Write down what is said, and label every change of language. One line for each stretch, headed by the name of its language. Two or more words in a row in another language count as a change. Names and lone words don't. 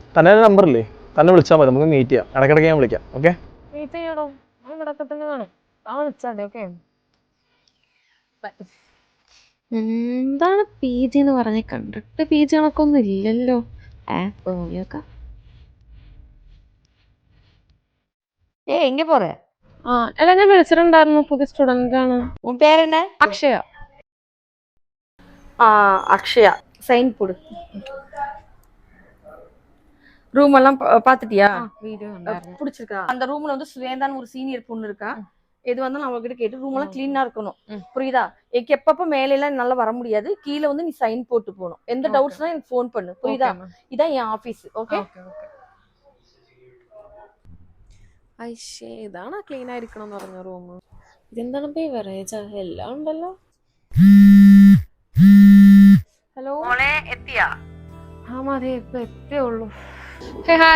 Malayalam: തന്നെ നമ്പർ ഇല്ലേ, തന്നെ വിളിച്ചാൽ മതി, നമുക്ക് മീറ്റ് ചെയ്യാം. ഇടയ്ക്കിടയ്ക്ക് ഞാൻ വിളിക്കാം. ഓക്കെ, മീറ്റ് ചെയ്യണോ? ഇവിടെ തന്നെ കാണും. അവൻ വിളിച്ചാൽ മതി. ഓക്കെ, എന്താണ് പി ജി എന്ന് പറഞ്ഞ് കണ്ടിട്ട് പി ജി കണക്കൊന്നും ഇല്ലല്ലോ. പോയേക്കാം.
Tamil: எங்க போற?
Malayalam: ആ അല്ല, ഞാൻ വിളിച്ചിട്ടുണ്ടായിരുന്നു. പുതിയ സ്റ്റുഡന്റ് ആണ്.
Tamil: உன் பேர் என்ன?
Malayalam: അക്ഷയ.
Tamil: அக்ஷயா. சைன் போடு. ரூம் எல்லாம் பாத்துட்டியா? വീഡിയോ பிடிச்சிருக்கா? அந்த ரூம்ல வந்து சுவேந்தான்னு ஒரு சீனியர் பொண்ணு இருக்கா. எது வந்து நான் அவகிட்ட கேட்டு ரூம் எல்லாம் கிளீனா இருக்கணும். புரியுதா? எனக்கு எப்பப்ப மேல எல்லாம் நல்லா வர முடியாது. கீழே வந்து நீ சைன் போட்டு போகணும். எந்த டவுட்ஸ்னா எனக்கு ஃபோன் பண்ணு. புரியுதா? இதான் என் ஆபீஸ். ஓகே?
Malayalam: ഐശ്ശേ, ഇതാണ് ക്ലീൻ ആയിരിക്കണം എന്ന് പറഞ്ഞ റൂം. ഇതെന്താണ് ബേവറേജ്? എല്ലാം ഉണ്ടല്ലോ. ഹലോ,
Tamil: எத்தியா?
Malayalam: ആ അതെ, ഇപ്പൊ എത്തേ ഉള്ളൂ. ഹേ ഹായ്.